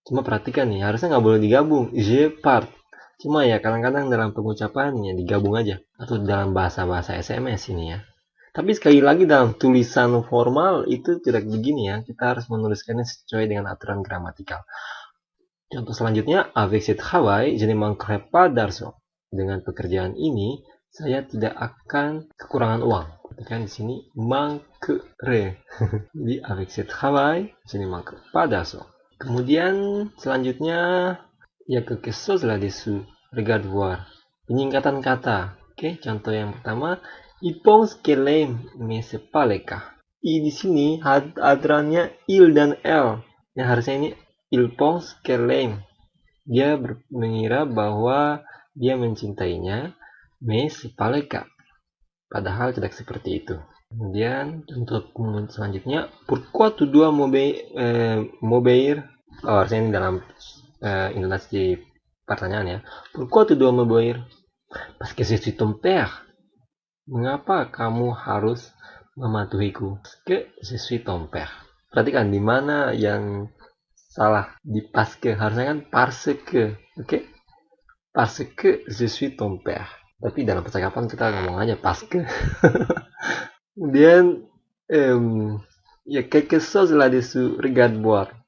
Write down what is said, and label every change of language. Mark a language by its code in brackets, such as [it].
[id] Cuma perhatikan nih, harusnya nggak boleh digabung. [fr] Je part. [id] Cuma ya kadang-kadang dalam pengucapannya digabung aja. Atau dalam bahasa-bahasa SMS ini ya. Tapi sekali lagi dalam tulisan formal itu tidak begini ya. Kita harus menuliskannya sesuai dengan aturan gramatikal. Contoh selanjutnya, [fr] avec ce travail, je ne manquerai pas d'argent. [id] Dengan pekerjaan ini, saya tidak akan kekurangan uang. Kan di sini manquerai. [fr] Jadi avec ce travail, je ne manquerai pas d'argent. [id] Kemudian selanjutnya, [fr] il y a quelque chose là-dessous. Regarde voir. [id] Penyingkatan kata. Oke, contoh yang pertama, [fr] il pense qu'elle aime, mais c'est pas le cas. [id] I di sini aturannya il dan elle. Yang harusnya ini [fr] il pense qu'elle aime. [id] Dia mengira bahwa dia mencintainya, [fr] mais c'est pas le cas. [id] Padahal tidak seperti itu. Kemudian untuk selanjutnya, [fr] pourquoi tu dois m'obéir? [id] Oh, harusnya ini dalam intonasi pertanyaan ya. [fr] Pourquoi tu dois m'obéir? Parce que je suis ton père. [id] Mengapa kamu harus mematuhiku? [fr] Parce que je suis ton père. [id] Perhatikan di mana yang salah di parce que. Harusnya kan parce que. Oke? [fr] Parce que je suis ton père. [id] Tapi dalam percakapan kita ngomong aja parce que. Kemudian ya [fr] quelque chose là-dessous, regarde voir.